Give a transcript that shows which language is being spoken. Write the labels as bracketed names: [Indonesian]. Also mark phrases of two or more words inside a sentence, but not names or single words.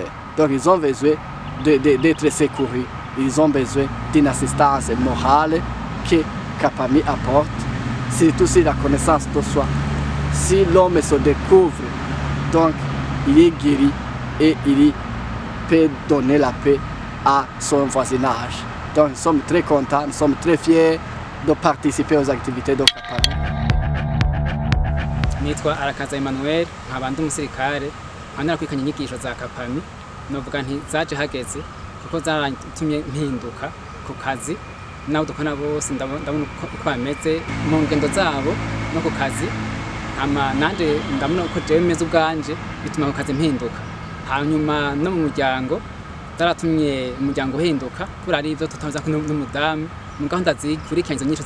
[French] Donc ils ont besoin d'être secourus. Ils ont besoin d'une assistance morale que Kapami apporte, surtout sur la connaissance de soi. Si l'homme se découvre, donc il est guéri et il peut donner la paix à son voisinage. Donc nous sommes très contents, nous sommes très fiers de participer aux activités de Kapami. [Rundi] Nitwa Arakaza Emmanuel, nkaba ndi umusirikare, nkaba narakurikiranye inyigisho za Kapami, novuga nti zaje hageze kuko zaratumye mpinduka ku kazi naho dukora bose ndabona uko bameze mu ngendo zabo no ku kazi nanje ndabona uko jewe meze ubwanje bituma ku kazi mpinduka hanyuma no mu muryango zaratumye umuryango uhinduka kuri ari ivyo tutavuza ko n'umudamu mu gahunda zikurikiranye nyinshi